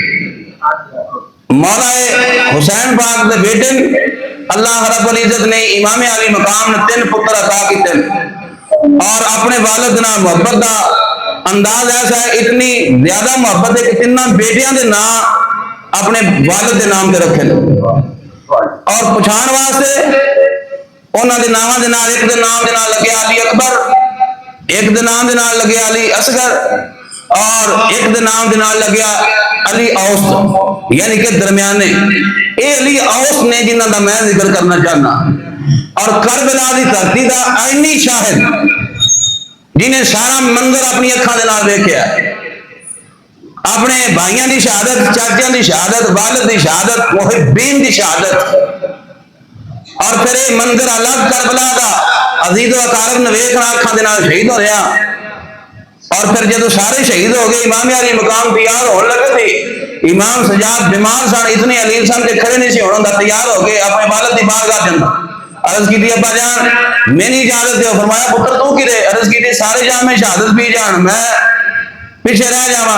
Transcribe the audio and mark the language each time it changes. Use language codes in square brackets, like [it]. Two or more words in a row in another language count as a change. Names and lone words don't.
[pa] مولا حسین پاک دے بیٹے اللہ رب العزت نے امام علی مقام نے 3 پتر عطا کیتے اور اپنے والد نہ محبت دا انداز ایسا ہے، اتنی زیادہ محبت ہے کہ 3 بیٹیاں دے نام اپنے والد دے نام تے رکھے اور پچھان واسطے انہاں دے ناماں دے نال ایک دے نام دے نال لگیا علی اکبر، ایک دے نام دے نال لگیا علی اصغر اور ایک دے نام دے نال لگیا علی اوسط، یعنی کہ درمیانے۔ اے علی اوسط نے جنہاں دا میں ذکر کرنا چاہنا، اور کربلا دی دھرتی دا عینی شاہد جنہیں سارا منظر اپنی اکھاں دے نال ویکھیا، اپنے بھائیاں دی شہادت، چاچیاں دی شہادت، والد دی شہادت، محبین دی شہادت، اور پھر یہ منظر الگ کربلا دا عزیز و اقارب نے ویکھنا اکھاں دے نال شہید ہو رہا، اور پھر جدو سارے شہید ہو گئے امام علی مقام تیار ہونے لگے تھے، امام سجاد بیمار سن، اتنے علیل سن کہ کھڑے نہیں سی ہونا، تیار ہو گئے اپنے والد دی بارگاہ دے اندر عرض کی ابا جان میں نہیں اجازت دے، فرمایا پتر تو کی رہے، عرض کی سارے جان میں شہادت بھی جان، میں پیچھے رہ جاواں۔